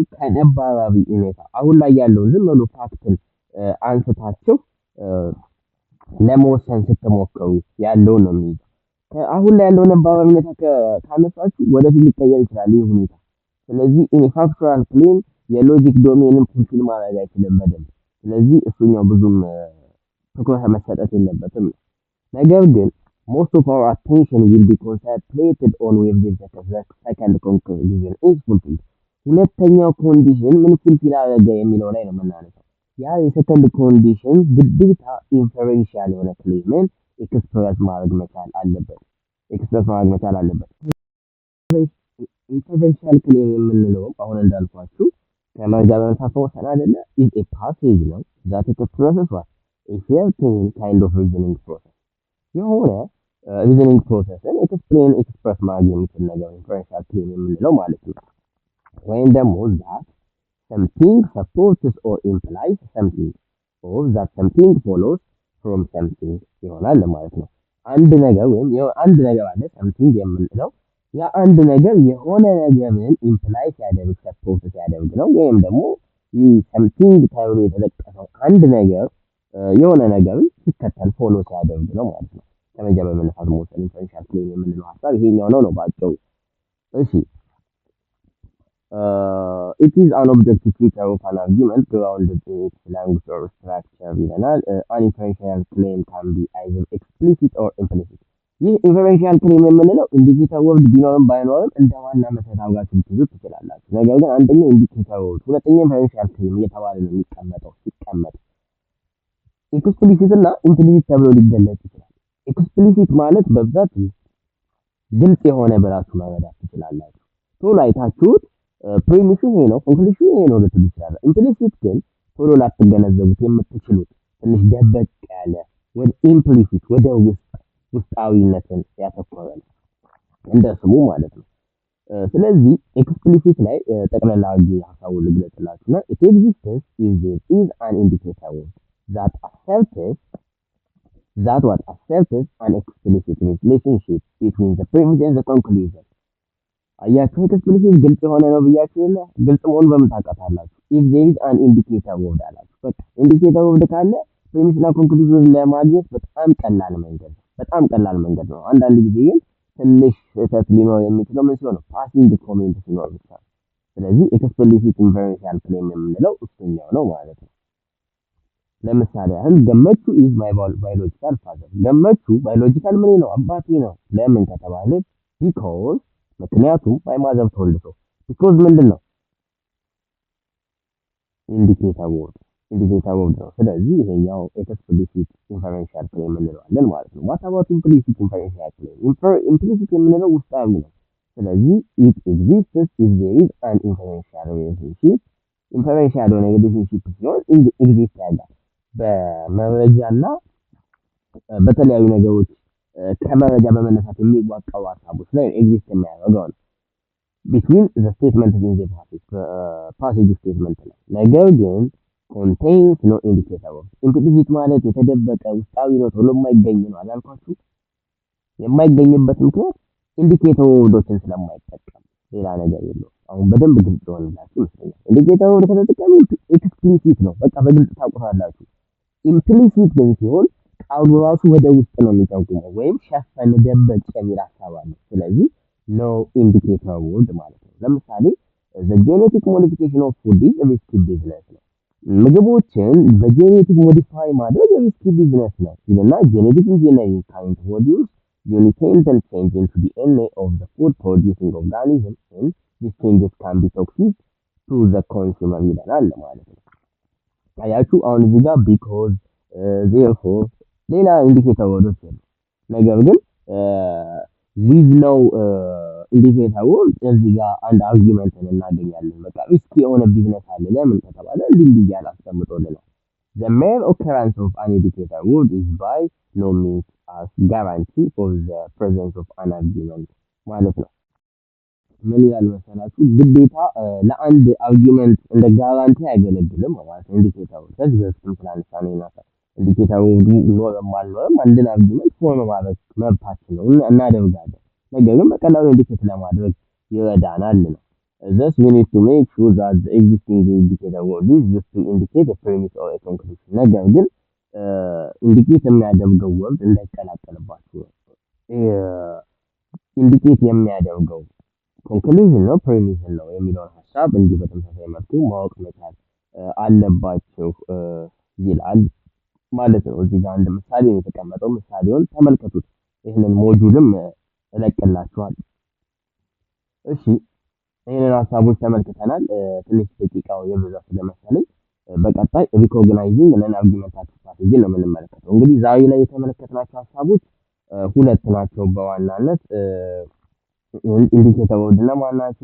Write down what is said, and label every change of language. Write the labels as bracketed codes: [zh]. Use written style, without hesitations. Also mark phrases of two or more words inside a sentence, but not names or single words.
[am] ከነባራዊ ሁኔታ አሁን ላይ ያለውን ዝም ብሎ ፋክትን አንስታችሁ ለመወሰን ስትሞክሩ ያለውን ነው የሚይዘው። አሁን ላይ ያለው ነባራዊ ሁኔታ ካነሳችሁ ወደፊት ሊቀየር ይችላል ይህ ሁኔታ። ስለዚህ [en] factual claim [am] የሎጂክ ዶሜንን ፉልፊል ማድረግ አይችልም በደንብ። ስለዚህ እሱኛው ብዙም ትኩረት መሰጠት የለበትም። ነገር ግን [en] most of our attention will be concentrated on whether the second conclusion is fulfilled. [am] ሁለተኛው ኮንዲሽን ምን ፉልፊል አደረገ የሚለው ላይ ነው የምናነሳው። ያ የሰከንድ ኮንዲሽን ግዴታ ኢንፈረንሻል የሆነ ክሌምን ኤክስፕረስ ማድረግ መቻል አለበት። [en] inferential claim [am] የምንለው አሁን እንዳልኳችሁ ከመረጃ በመነሳት ወሰን አይደለ? [en] is a passage ነው that expresses what a certain kind of reasoning process [am] የሆነ ሪዝኒንግ ፕሮሰስን ኤክስፕረስ ማድረግ የሚችል ነገር ኢንፈረንሻል ክሌም የምንለው ማለት ነው። ወይም ደግሞ [en] that something supports or implies something or that something follows from something [am] ይሆናል ማለት ነው። አንድ ነገር ወይም አንድ ነገር አለ something የምንለው ያ አንድ ነገር የሆነ ነገርን ኢምፕላይ ሲያደርግ ሰፖርት ሲያደርግ ነው። ወይም ደግሞ ይህ something ተብሎ የተጠቀሰው አንድ ነገር የሆነ ነገርን ሲከተል ፎሎ ሲያደርግ ነው ማለት ነው። ከመረጃ በመነሳት መወሰን [en] inferential claim [am] የምንለው ሀሳብ ይሄኛው ነው ባጭሩ። እሺ [en] it is an objective feature of an argument grounded in its language or structure ይለናል። an inferential claim can be either explicit or implicit። [am] ይህ ኢንፈረንሻል ክሌም የምንለው ኢንዲኬተር ወርድ ቢኖርም ባይኖርም እንደ ዋና መሰረታዊ ጋር ልትይዙት ትችላላችሁ። ነገር ግን አንደኛው [en] indicator word፣ [am] ሁለተኛው [en] inferential claim [am] እየተባለ ነው የሚቀመጠው። ሲቀመጥ ኤክስፕሊሲት እና ኢምፕሊሲት ተብሎ ሊገለጽ ይችላል። ኤክስፕሊሲት ማለት በብዛት ግልጽ የሆነ ብላችሁ መረዳት ትችላላችሁ። ቶሎ አይታችሁት ፕሪሚሱ ይሄ ነው ኮንክሉዥኑ ይሄ ነው ልትሉ ትችላላችሁ። ኢምፕሊሲት ግን ቶሎ ላትገነዘቡት የምትችሉት ትንሽ ደበቅ ያለ ወደ ኢምፕሊሲት ወደ ውስጣዊነትን ያተኮረ ነው እንደ ስሙ ማለት ነው። ስለዚህ ኤክስፕሊሲት ላይ ጠቅላላ አድርጌ ሀሳቡን ልግለጽላችሁና [en] it exists is an indicator that asserts an explicit relationship between the premise and the conclusion። [am] አያችሁ ኤክስፕሊሲት ግልጽ የሆነ ነው ብያችሁ የለ? ግልጽ መሆኑን በምን ታውቃታላችሁ? [en] if there is an indicator word [am] አላችሁ። በቃ [en] indicator word [am] ካለ ፕሪሚስ እና ኮንክሉዥን ለማግኘት በጣም ቀላል መንገድ ነው። አንዳንድ ጊዜ ግን ትንሽ ስህተት ሊኖር የሚችለው ምን ሲሆን ነው? [en] passing comment [am] ሲኖር ብቻ። ስለዚህ [en] explicit inferential claim [am] የምንለው እሱኛው ነው ማለት ነው። ለምሳሌ ያህል ገመቹ [en] is my biological father። [am] ገመቹ ባዮሎጂካል ምን ነው? አባቴ ነው። ለምን ከተባለ ቢኮዝ ምክንያቱም [en] my mother told so። [am] ቢኮዝ ምንድን ነው? [en] indicator word [am] ነው። ስለዚህ ይሄኛው [en] explicit inferential claim [am] እንለዋለን ማለት ነው። [en] what about implicit inferential claim? [am] ኢምፕሊሲት የምንለው ውስጣዊ ነው። ስለዚህ [en] it exists if there is an inferential relationship። [am] ኢንፈረንሻል የሆነ ሪሌሽንሺፕ ሲሆን ኤግዚስት ያደርጋል በመረጃና በተለያዩ ነገሮች ከመረጃ በመነሳት የሚዋቀሩ ሀሳቦች ላይ ኤግዚስት የሚያደርገው ነው። [en] between the statement in the passage statement [am] ላይ ነገር ግን [en] contains no indicator of implicit [am] ማለት የተደበቀ ውስጣዊ ነው ቶሎ የማይገኝ ነው አላልኳችሁ? የማይገኝበት ምክንያት [en] indicator words [am] ስለማይጠቀም ሌላ ነገር የለውም። አሁን በደንብ ግልጽ ሆነላችሁ ይመስለኛል። [en] indicator word [am] ከተጠቀሙ ኤክስፕሊሲት ነው፣ በቃ በግልጽ ታውቁታላችሁ። ኢምፕሊሲት ግን ሲሆን ቃሉ ራሱ ወደ ውስጥ ነው የሚጠቁመው ወይም ሸፈን ደበቅ የሚል ሀሳብ አለ። ስለዚህ [en] no indicator word [am] ማለት ነው። ለምሳሌ [en] the genetic modification of food is a risky business [am] ነው። ምግቦችን በጄኔቲክ ሞዲፋይ ማድረግ [en] risky business [am] ነው ይልና [en] genetic engineering can introduce unique change into the DNA of the food producing organism and these changes can be toxic to the consumer [am] ይለናል ማለት ነው። አያችሁ አሁን እዚህ ጋር [en] because therefore [am] ሌላ ኢንዲኬተር ወርዶች አሉ። ነገር ግን [en] with no indicator word [am] እዚህ ጋር አንድ አርጊውመንትን እናገኛለን። በቃ ሪስኪ የሆነ ቢዝነስ አለ ለምን ከተባለ እንዲህ ያለ አስቀምጦልናል። [en] the mere occurrence of an indicator word is by no means as guarantee for the presence of an argument [am] ማለት ነው። ምን ይላል መሰላችሁ? ግዴታ ለአንድ አርጊውመንት እንደ ጋራንቲ አይገለግልም ማለት ነው። ኢንዲኬተሩ ከዚህ በፊትም ስላነሳነው ይናሳል። ኢንዲኬተሩ ኖረም አልኖረም አንድን አርጊውመንት ፎርም ማድረግ መብታችን ነው እናደርጋለን። ነገር ግን በቀላሉ ኢንዲኬት ለማድረግ ይረዳናል ነው። [en] Thus, we need to make sure that the existing indicator word is used to indicate a premise or a conclusion. [am] ነገር ግን ኢንዲኬት የሚያደርገው ወርድ እንዳይቀላቀልባችሁ ነው። ኢንዲኬት የሚያደርገው ኮንክሉዥን ነው ፕሪሚሽን ነው የሚለውን ሀሳብ እንዲህ በተመሳሳይ መልኩ ማወቅ መቻል አለባቸው ይላል ማለት ነው። እዚህ ጋር አንድ ምሳሌ ነው የተቀመጠው። ምሳሌውን ተመልከቱት። ይህንን ሞጁልም እለቅላችኋለሁ። እሺ ይህንን ሀሳቦች ተመልክተናል። ትንሽ ደቂቃው የበዛ ስለመሰለኝ በቀጣይ [en] recognizing non argumentative strategy [am] ነው የምንመለከተው። እንግዲህ ዛሬ ላይ የተመለከትናቸው ሀሳቦች ሁለት ናቸው በዋናነት ኢንዲኬተሮች እነማን ናቸው?